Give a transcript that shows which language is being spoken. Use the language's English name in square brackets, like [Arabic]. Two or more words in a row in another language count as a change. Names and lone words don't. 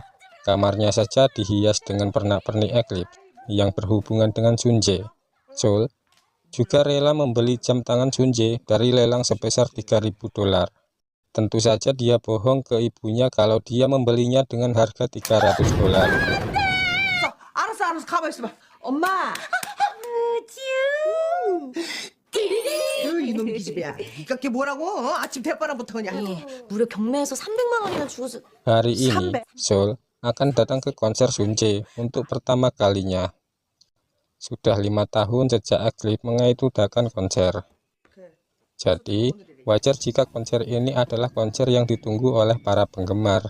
[Indonesian] Kamarnya saja dihias dengan pernak-pernik Eclipse yang berhubungan dengan Sunche. Sul juga rela membeli jam tangan Sunche dari lelang sebesar $3.000. Tentu saja dia bohong ke ibunya kalau dia membelinya dengan harga $300. [Korean] 알았어, 가만히 있어봐. 엄마. 이놈 기집애야. 이깎게 뭐라고? 아침 대바람부터 그냥. 무려 경매에서 300만 원이나 주고서. [Indonesian] Hari ini, Seoul akan datang ke konser Sunjae untuk pertama kalinya. Sudah 5 tahun sejak Eclipse mengidolakan konser. Jadi, wajar jika konser ini adalah konser yang ditunggu oleh para penggemar.